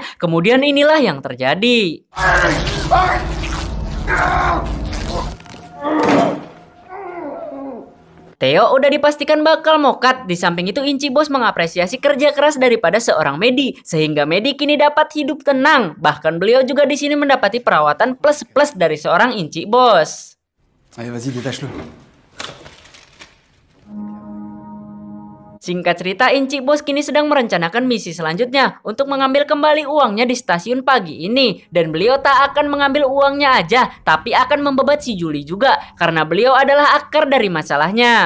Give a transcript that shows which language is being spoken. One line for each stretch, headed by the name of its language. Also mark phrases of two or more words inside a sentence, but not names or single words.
Indonesian: Kemudian inilah yang terjadi. Theo udah dipastikan bakal mokat. Di samping itu Inci Bos mengapresiasi kerja keras daripada seorang Maddie, sehingga Maddie kini dapat hidup tenang. Bahkan beliau juga di sini mendapati perawatan plus dari seorang Inci Bos.
French: Allez, vas-y, détache-le.
Indonesian: Singkat cerita, Inci Bos kini sedang merencanakan misi selanjutnya untuk mengambil kembali uangnya di stasiun pagi ini. Dan beliau tak akan mengambil uangnya aja, tapi akan membebat si Julie juga karena beliau adalah akar dari masalahnya.